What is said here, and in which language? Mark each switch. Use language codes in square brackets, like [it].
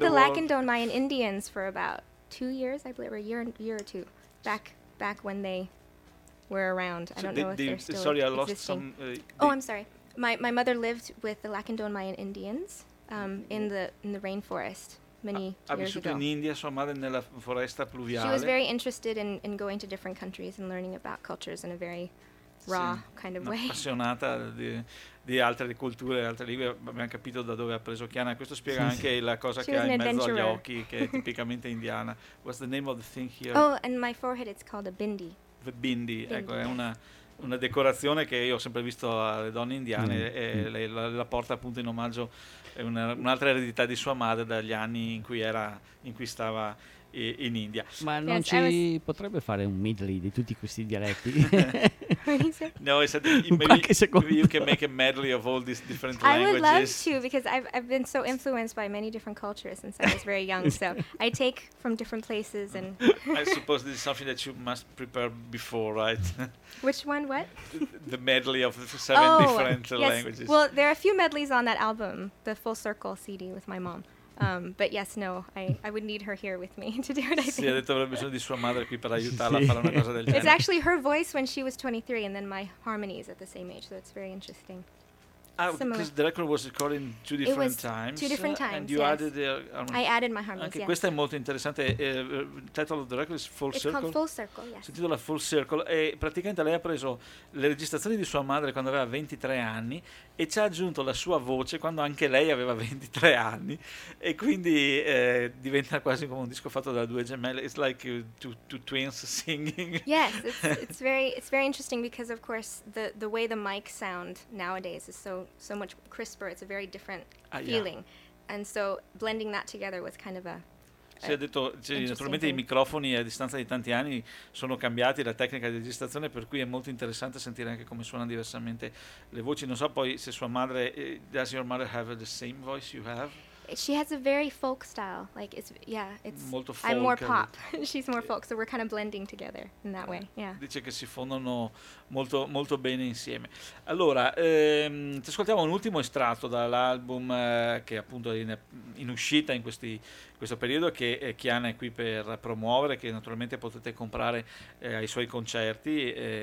[en] the Lacandon Mayan Indians for about 2 years, I believe, or a year or two, back when they were around. So I don't know if they're still sorry, existing. I lost some. I'm sorry. My mother lived with the Lacandon Mayan Indians in the rainforest. [it] Ha vissuto in India sua madre nella foresta pluviale. [en] She was very interested in going to different countries and learning about cultures in a very raw kind of way. [it] Appassionata di altre culture, altre lingue. Abbiamo capito da dove ha preso Chiara. Questo spiega anche la cosa che ha in mezzo agli occhi, che è tipicamente indiana. [en] What's the name of the thing here? Oh, and my forehead, it's called a bindi. [it] The bindi, ecco, è una una decorazione che io ho sempre visto alle donne indiane, e lei la porta appunto in omaggio un'altra eredità di sua madre dagli anni in cui era, in cui stava in India. Ma non ci potrebbe fare un medley di tutti questi dialetti? [en] No, I said, maybe you can make a medley of all these different I languages. I would love to, because I've been so influenced by many different cultures since I was very young, so I take from different places and... I suppose this is something that you must prepare before, right? Which one, what? The medley of the seven different languages. Well, there are a few medleys on that album, the Full Circle CD with my mom. But yes, no, I would need her here with me to do it, I think. [it] Sì, ha detto avrebbe bisogno di sua madre qui per aiutarla a fare una cosa del genere. [en] It's actually her voice when she was 23 and then my harmonies at the same age, so it's very interesting. Because the record was recorded in two different times. Two different times, and you added the harmonies. I added my harmonies, [it] anche [en] yes. [it] Questa è molto interessante. [en] The title of the record is Full It's Circle. It's called Full Circle, yes. [it] Si intitola Full Circle. E praticamente lei ha preso le registrazioni di sua madre quando aveva 23 anni e ci ha aggiunto la sua voce quando anche lei aveva 23 anni. E quindi diventa quasi come un disco fatto da due gemelle. [en] It's like two twins singing. Yes, it's very interesting because, of course, the way the mic sound nowadays is so much crisper, it's a very different feeling. Yeah. And so blending that together was kind of a [it] Si è detto, naturalmente i microfoni a distanza di tanti anni sono cambiati, la tecnica di registrazione, per cui è molto interessante sentire anche come suonano diversamente le voci. Non so poi se sua madre, [en] does your mother have the same voice you have? She has a very folk style, like it's [it] molto folk. [en] I'm more pop, she's more folk, so we're kind of blending together in that way. Yeah. [it] Dice che si fondono molto molto bene insieme. Allora, ti ascoltiamo un ultimo estratto dall'album che appunto è in uscita in questo periodo, che Chiana è qui per promuovere, che naturalmente potete comprare ai suoi concerti.